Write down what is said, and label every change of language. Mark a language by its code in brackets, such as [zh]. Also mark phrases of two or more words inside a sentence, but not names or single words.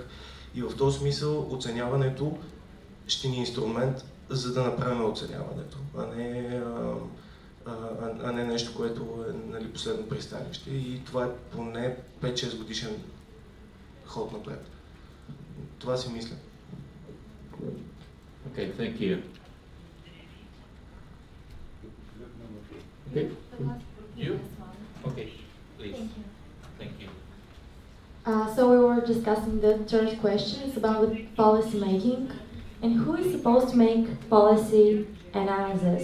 [bg] И в този смисъл оценяването ще ни е инструмент, за да направим оценяването, а не нещо, което е, нали, последно пристанище. И това е поне 5-6 годишен ход напред. Това си мисля. [en] Okay, thank you. Okay. You? Okay, please. Thank you. So we were discussing the third question. It's about the policy making and who is supposed to make policy analysis.